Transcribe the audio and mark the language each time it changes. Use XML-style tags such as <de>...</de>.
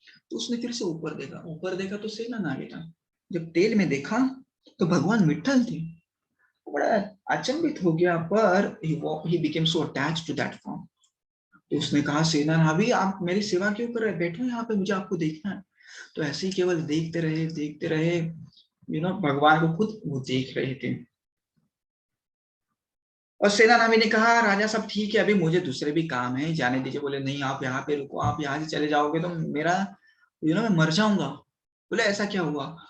<hi>तो उसने फिर से ऊपर देखा, ऊपर देखा तो सेना नावी था। जब तेल में देखा तो भगवान विठल थे। बड़ा अचंभित हो गया, पर</hi> <en>he became so attached to that form।</en> <hi>तो उसने कहा सेना नावी आप मेरी सेवा क्यों कर रहे हैं, बैठो यहाँ पे, मुझे आपको देखना है। तो ऐसे ही केवल देखते रहे भगवान को खुद वो देख रहे थे। और सेना नावी ने कहा राजा सब ठीक है, अभी मुझे दूसरे भी काम है, जाने दीजिए। बोले नहीं, आप यहाँ पे रुको, आप यहाँ से चले जाओगे तो मेरा मैं मर जाऊंगा। बोले ऐसा क्या हुआ?</hi>